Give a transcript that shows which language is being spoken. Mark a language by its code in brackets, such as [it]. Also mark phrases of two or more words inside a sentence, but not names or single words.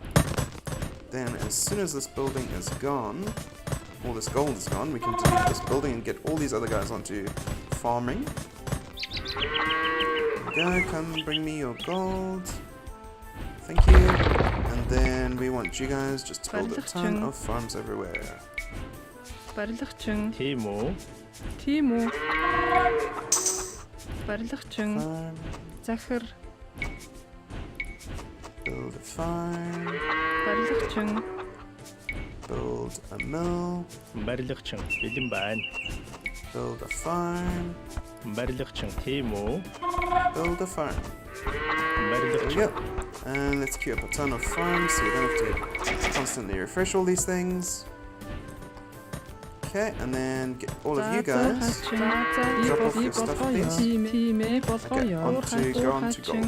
[en] Then as soon as this building is gone, or this gold is gone, we can delete this building and get all these other guys onto farming. There we go, come bring me your gold. Thank you. And then we want you guys just to build a ton of farms everywhere. [mn] Тимо. Барилгачин. Захар. [en] Build a farm. [mn] Барилгачин. [en] Build a mill. [mn] Барилгачин. Бэлэн байна. [en] Build a farm. [mn] барилгачин тийм үү? [en] Build a farm. There we go. And let's queue up a ton of farms so we don't have to constantly refresh all these things. Okay, and then get all of you guys. Drop off your stuff, please. Okay, onto gold.